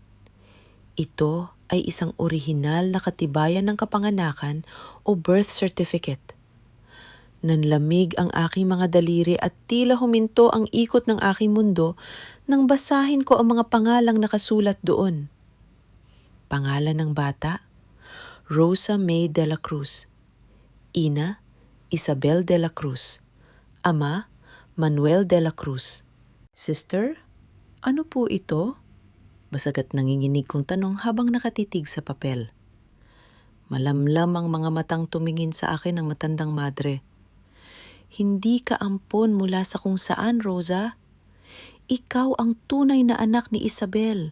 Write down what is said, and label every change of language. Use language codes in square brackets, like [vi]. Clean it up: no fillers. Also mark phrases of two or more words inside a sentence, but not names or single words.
[tl] Ito ay isang orihinal na katibayan ng kapanganakan o [en] birth certificate. [tl] Nanlamig ang aking mga daliri at tila huminto ang ikot ng aking mundo nang basahin ko ang mga pangalang nakasulat doon. Pangalan ng bata, Rosa May de la Cruz. Ina, Isabel de la Cruz. Ama, Manuel de la Cruz. "Sister, ano po ito?" Basagat nanginginig kong tanong habang nakatitig sa papel. Malamlam ang mga matang tumingin sa akin ng matandang madre. "Hindi ka ampon mula sa kung saan, Rosa. Ikaw ang tunay na anak ni Isabel.